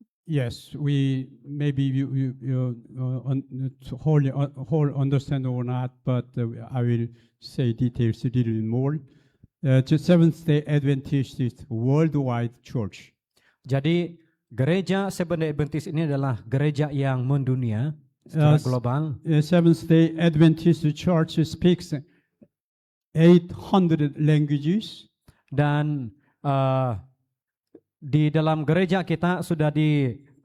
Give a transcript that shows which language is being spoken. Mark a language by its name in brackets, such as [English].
[English] Yes, we maybe you whole understand or not, but I will say details a little more. The Seventh-day Adventist is worldwide church. [Indonesian] Jadi gereja Seventh-day Adventist ini adalah gereja yang mendunia secara global. [English] Seventh-day Adventist Church speaks 800 languages, [Indonesian] dan di dalam gereja kita sudah di